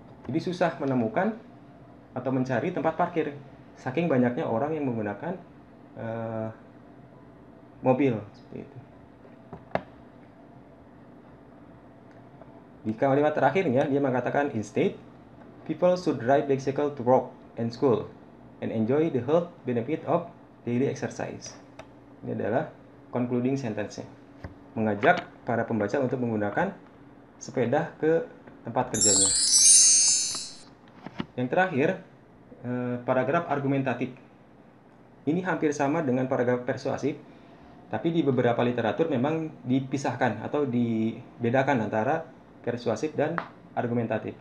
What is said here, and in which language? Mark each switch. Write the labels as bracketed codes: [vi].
[id] Jadi susah menemukan atau mencari tempat parkir saking banyaknya orang yang menggunakan mobil seperti itu. Di kalimat terakhirnya dia mengatakan [en] instead people should ride bicycle to work and school and enjoy the health benefit of daily exercise. [id] Ini adalah concluding sentence-nya. Mengajak para pembaca untuk menggunakan sepeda ke tempat kerjanya. Yang terakhir, paragraf argumentatif. Ini hampir sama dengan paragraf persuasif, tapi di beberapa literatur memang dipisahkan atau dibedakan antara persuasif dan argumentatif.